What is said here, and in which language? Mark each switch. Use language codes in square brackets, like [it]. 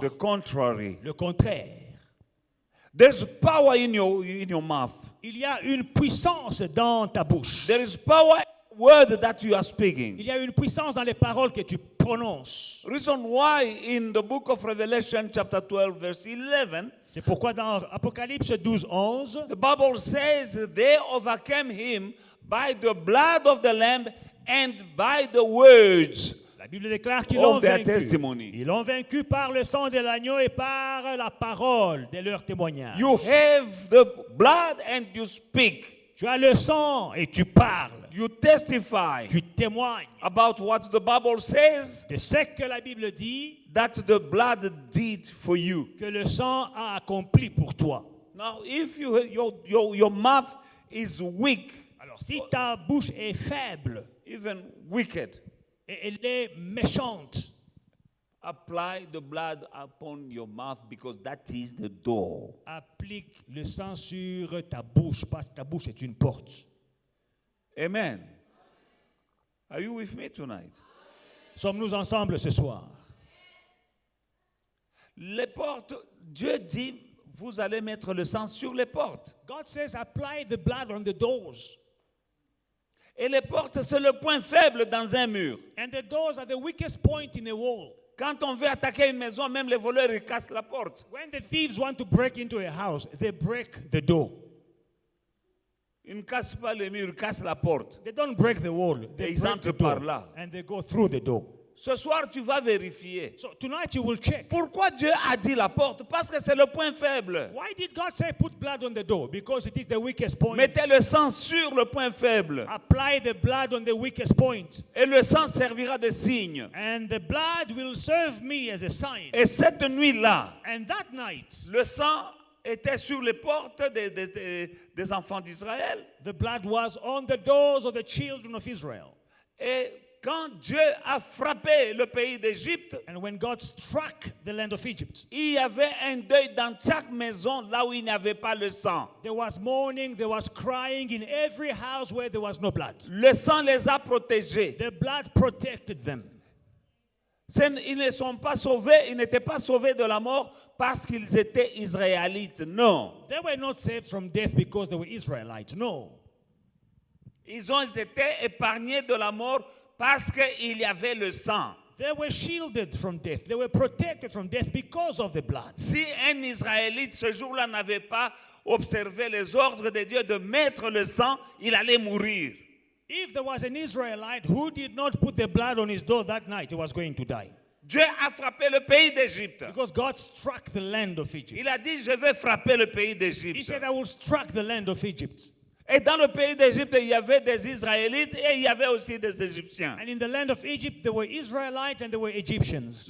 [en] The contrary. [fr] Le contraire. [en] There's power in your mouth. [fr] Il y a une puissance dans ta bouche. [en] There is power in the word that you are speaking. [fr] Il y a une puissance dans les paroles que tu prononces. [en] Reason why in the book of Revelation chapter 12 verse 11, [fr] C'est pourquoi dans Apocalypse 12, 11, [en] the Bible says they overcame him by the blood of the Lamb and by the words [fr] la Bible déclare qu'ils l'ont [en] of their [fr] vaincu. [en] testimony. [fr] Ils l'ont vaincu par le sang de l'agneau et par la parole de leur témoignage. [en] You have the blood and you speak. [fr] Tu as le sang et tu parles. [en] You testify [fr] Tu témoignes [en] about what the Bible says [fr] de ce que la Bible dit [en] that the blood did for you. [fr] que le sang a accompli pour toi. [en] Now, if your mouth is weak, [fr] Alors si ta bouche est faible [en] even wicked, [fr] et elle est méchante, [en] apply the blood upon your mouth because that is the door. [fr] Applique le sang sur ta bouche parce que ta bouche est une porte. [en] Amen. Are you with me tonight? [fr] Sommes-nous ensemble ce soir? Les portes, Dieu dit, vous allez mettre le sang sur les portes. [en] God says apply the blood on the doors. [fr] Et les portes, c'est le point faible dans un mur. [en] And the doors are the weakest point in a wall. [fr] Quand on veut attaquer une maison, même les voleurs, ils cassent la porte. [en] When the thieves want to break into a house, they break the door. [fr] Ils ne cassent pas les murs, ils cassent la porte. [en] They don't break the wall. [fr] Et [en] They [fr] ils [en] break [fr] entrent [en] the door, [fr] par là. [en] and they go through the door. [fr] Ce soir, tu vas vérifier. [en] So tonight you will check. [fr] Pourquoi Dieu a dit la porte? Parce que c'est le point faible. [en] Why did God say put blood on the door? Because it is the weakest point. [fr] Mettez le sang sur le point faible. [en] Apply the blood on the weakest point. [fr] Et le sang servira de signe. [en] And the blood will serve me as a sign. [fr] Et cette nuit-là, [en] And that night, [fr] le sang était sur les portes des enfants d'Israël. [en] the blood was on the doors of the children of Israel. [fr] Et quand Dieu a frappé le pays d'Égypte, [en] And when God struck the land of Egypt, [fr] il y avait un deuil dans chaque maison là où il n'y avait pas le sang. [en] there was mourning, there was crying in every house where there was no blood. [fr] Le sang les a protégés. [en] The blood protected them. [fr] Ils ne sont pas sauvés, ils n'étaient pas sauvés de la mort parce qu'ils étaient israélites. Non. [en] They were not saved from death because they were Israelites. No. [fr] Ils ont été épargnés de la mort parce qu'il y avait le sang. [en] They were shielded from death. They were protected from death because of the blood. [fr] Si un Israélite ce jour-là n'avait pas observé les ordres de Dieu de mettre le sang, il allait mourir. [en] If there was an Israelite who did not put the blood on his door that night, he was going to die. [fr] Dieu a frappé le pays d'Égypte. [en] Because God struck the land of Egypt. [fr] Il a dit, je vais frapper le pays [en] He [fr] d'Égypte. [en] said, I will strike the land of Egypt. [fr] Et dans le pays d'Égypte, il y avait des Israélites et il y avait aussi des Égyptiens. [en] And in the land of Egypt, there were Israelites and there were Egyptians.